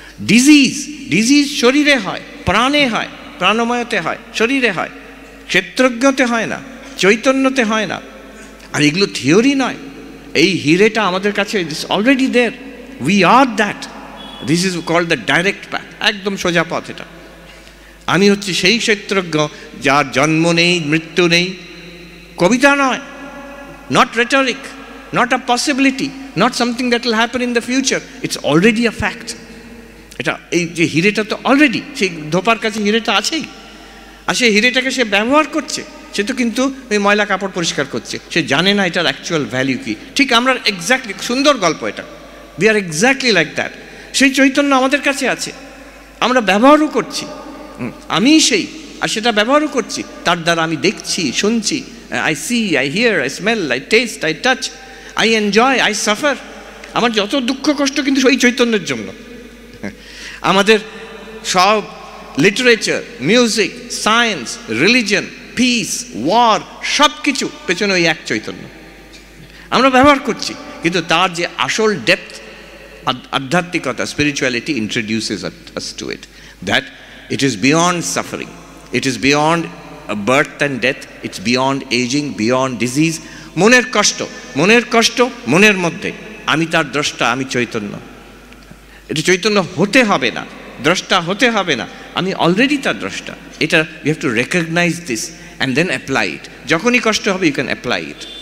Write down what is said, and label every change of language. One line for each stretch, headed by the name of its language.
Bangla: Disease শরীরে হয়, প্রাণে হয়, প্রাণময়তে হয়, শরীরে হয়, ক্ষেত্রজ্ঞতে হয় না, চৈতন্যতে হয় না। আর এগুলো থিওরি নয়, এই হিরেটা আমাদের কাছে already there,
English: we are that, this is called the direct path,
Bangla: একদম সোজা পথ এটা। আমি হচ্ছি সেই ক্ষেত্রজ্ঞ যার জন্ম নেই, মৃত্যু নেই। কবিতা নয়,
English: not rhetoric, not a possibility, not something that will happen in the future, it's already a fact.
Bangla: এটা এই যে হিরেটা তো অলরেডি, সেই ধোপার কাছে হিরেটা আছেই, আর সেই হিরেটাকে সে ব্যবহার করছে, সে তো কিন্তু ওই ময়লা কাপড় পরিষ্কার করছে, সে জানে না এটার অ্যাকচুয়াল ভ্যালিউ কি। ঠিক আমরা এক্স্যাক্টলি, সুন্দর গল্প এটা,
English: We are exactly like that.
Bangla: সেই চৈতন্য আমাদের কাছে আছে, আমরা ব্যবহারও করছি, আমিই সেই, আর সেটা ব্যবহারও করছি, তার দ্বারা আমি দেখছি, শুনছি,
English: I see, I hear, I smell, I taste, I touch, I enjoy, I suffer.
Bangla: আমার যত দুঃখ কষ্ট কিন্তু ওই চৈতন্যের জন্য। আমাদের সব literature, music, science, religion, piece, war, সব কিছু পেছনে ওই এক চৈতন্য। আমরা ব্যবহার করছি, কিন্তু তার যে আসল ডেপথ, আধ্যাত্মিকতা, spirituality
English: introduces us to it, that it is beyond suffering, it is beyond birth and death, it's beyond aging, beyond disease.
Bangla: মনের কষ্ট মনের মধ্যে, আমি তার দ্রষ্টা, আমি চৈতন্য। এটা চৈতন্য হতে হবে না, দ্রষ্টা হতে হবে না, আমি অলরেডি তার দ্রষ্টা।
English: এটা we have to recognize this and then apply it.
Bangla: যখনই কষ্ট হবে
English: you can apply it.